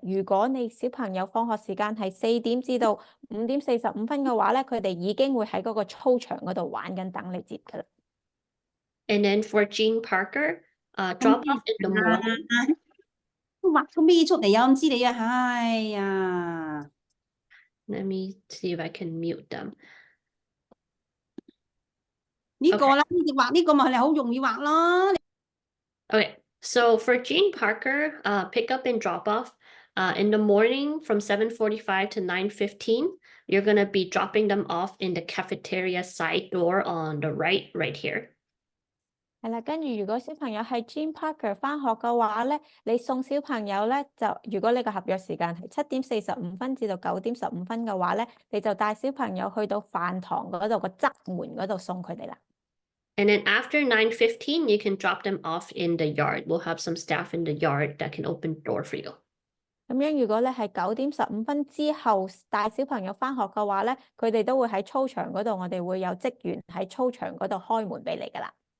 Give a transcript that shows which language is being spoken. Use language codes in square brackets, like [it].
[yue] 如果你小朋友放學時間係4點至到5:45嘅話咧，佢哋已經會喺嗰個操場嗰度玩緊等你接㗎啦。 [en] And then for Jean Parker, drop off in the morning. [yue] 畫咗咩出嚟啊？唔知你啊，哎呀！ [en] Let me see if I can mute them. [yue] 呢個啦，呢畫呢個咪係好容易畫咯。 [en] Okay, so for Jean Parker, pick up and drop off, in the morning from 7:45 to 9:15, you're gonna be dropping them off in the cafeteria side door on the right here. [yue] 係啦，跟住如果小朋友係 Jean Parker 翻學嘅話咧，你送小朋友咧如果你個合約時間係7:45至到9:15嘅話咧，你就帶小朋友去到飯堂嗰度個側門嗰度送佢哋啦。 [en] And then after 9:15, you can drop them off in the yard. We'll have some staff in the yard that can open the door for you. [yue] 咁樣如果你係9:15之後帶小朋友翻學嘅話咧，佢哋都會喺操場嗰度，我哋會有職員喺操場嗰度開門俾你噶啦。